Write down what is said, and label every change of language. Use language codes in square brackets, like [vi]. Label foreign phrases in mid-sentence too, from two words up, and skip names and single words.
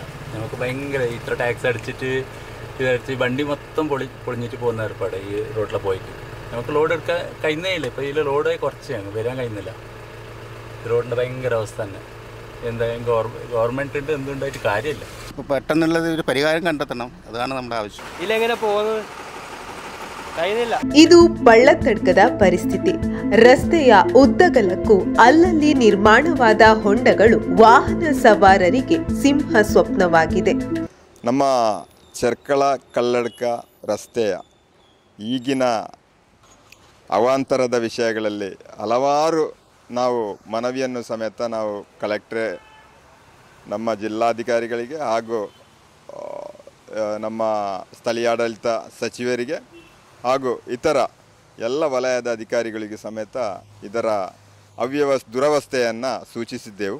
[ml] നമുക്ക് ഭയങ്കര ഇത്ര ടാക്സ് അടിച്ചിട്ട് ഇതടിച്ച് വണ്ടി മൊത്തം പൊളിഞ്ഞിട്ട് പോകുന്ന ഏർപ്പാട് ഈ റോഡിൽ പോയിട്ട് നമുക്ക് ലോഡ് എടുക്കാൻ കഴിയുന്നേ ഇല്ല. ഇപ്പോൾ ഇതിൽ ലോഡ് കുറച്ചാണ് വരാൻ കഴിയുന്നില്ല. റോഡിൻ്റെ ഭയങ്കര അവസ്ഥ തന്നെ. എന്തായാലും ഗവൺമെൻറ്റിൻ്റെ എന്തുണ്ടായിട്ട് കാര്യമില്ല. ഇപ്പോൾ പെട്ടെന്നുള്ളത് ഒരു പരിഹാരം കണ്ടെത്തണം. അതാണ് നമ്മുടെ ആവശ്യം. ഇല്ലെങ്ങനെ പോകുന്നത് കഴിയുന്നില്ല. [kn] ಇದು ಪಳ್ಳತ್ತಡ್ಕದ ಪರಿಸ್ಥಿತಿ. ರಸ್ತೆಯ ಉದ್ದಗಲಕ್ಕೂ ಅಲ್ಲಲ್ಲಿ ನಿರ್ಮಾಣವಾದ ಹೊಂಡಗಳು ವಾಹನ ಸವಾರರಿಗೆ ಸಿಂಹ ಸ್ವಪ್ನವಾಗಿದೆ. ನಮ್ಮ ಚೆರ್ಕಳ ಕಲ್ಲಡ್ಕ ರಸ್ತೆಯ ಈಗಿನ ಅವಾಂತರದ ವಿಷಯಗಳಲ್ಲಿ ಹಲವಾರು ನಾವು ಮನವಿಯನ್ನು ಸಮೇತ ನಾವು ಕಲೆಕ್ಟ್ರೇ ನಮ್ಮ ಜಿಲ್ಲಾಧಿಕಾರಿಗಳಿಗೆ ಹಾಗೂ ನಮ್ಮ ಸ್ಥಳೀಯಾಡಳಿತ ಸಚಿವರಿಗೆ ಹಾಗೂ ಇತರ ಎಲ್ಲ ವಲಯದ ಅಧಿಕಾರಿಗಳಿಗೆ ಸಮೇತ ಇದರ ದುರವಸ್ಥೆಯನ್ನು ಸೂಚಿಸಿದ್ದೆವು.